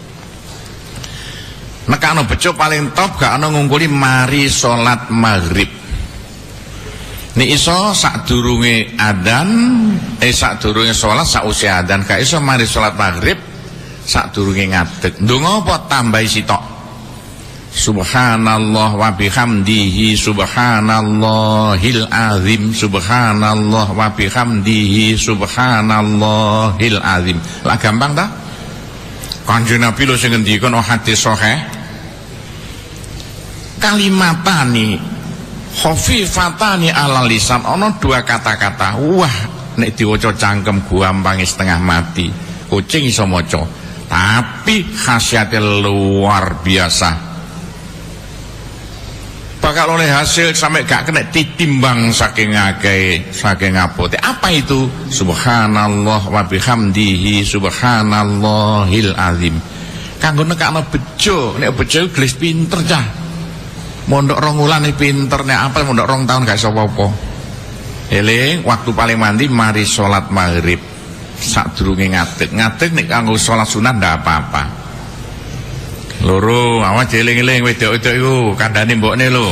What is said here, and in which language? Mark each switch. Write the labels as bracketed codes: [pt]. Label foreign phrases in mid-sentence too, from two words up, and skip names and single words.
[jv] Nekakno bejo paling top gak ana ngungkuli mari salat maghrib. Nek iso sadurunge adzan, sadurunge salat sausé adzan gak iso mari salat maghrib sadurunge ngadeg. Ndonga apa tambahi sitok? [ar] سبحان الله وبحمده سبحان الله العظيم سبحان الله وبحمده سبحان الله العظيم. [jv] Lah gampang ta? Kanjeng Nabi lho sing ngendika hadis sahih. [ar] كلمتان خفيفتان على اللسان, [jv] ana dua kata-kata. Wah, nek diwaca cangkem gampang setengah mati. Kucing iso maca, tapi khasiate [id] luar biasa. [jv] Bakal oleh hasil sampai gak kena ditimbang saking akeh, saking abote. Apa itu? [ar] سبحان الله وبحمده سبحان الله العظيم. [jv] Kanggo nekakno bejo, nek bejo gelis pinter cah. Mondok 2 wulan pinter, nek apa mondok 2 tahun gak iso apa-apa. Eling waktu paling mandi mari salat maghrib sadurunge ngadeg. Ngadeg nek kanggo salat sunat ndak apa-apa. Loro, awas eling-eling wedok-wedok iku kandhane mbokne lho.